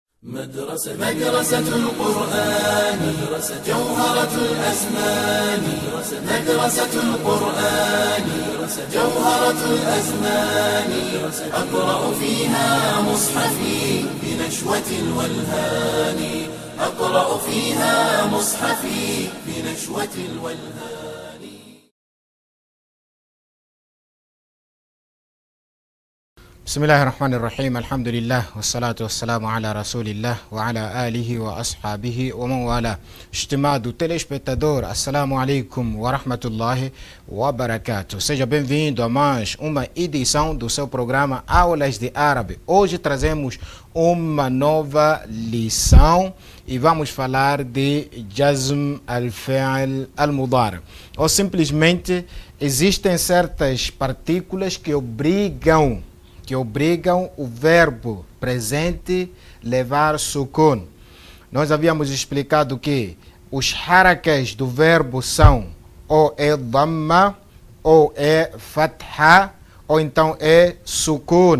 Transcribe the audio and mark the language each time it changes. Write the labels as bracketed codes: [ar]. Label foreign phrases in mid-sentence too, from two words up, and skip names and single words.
[ar] مدرسة القرآن جوهرة الأزمان مدرسة القرآن جوهرة الأزمان أقرأ فيها مصحفي بنشوة الولهان أقرأ فيها مصحفي بنشوة الولهان. بسم الله الرحمن الرحيم. الحمد لله والصلاة والسلام على رسول الله وعلى آله وأصحابه ومن والاه. [pt] Estimado telespectador, [ar] السلام عليكم ورحمة الله وبركاته. [pt] Seja bem-vindo a mais uma edição do seu programa Aulas de Árabe. Hoje trazemos uma nova lição e vamos falar de [ar] جزم الفعل المضارع. [pt] Ou simplesmente existem certas partículas que obrigam o verbo presente levar sukun. Nós havíamos explicado que os harakas do verbo são ou é dhamma, ou é fatha, ou então é sukun.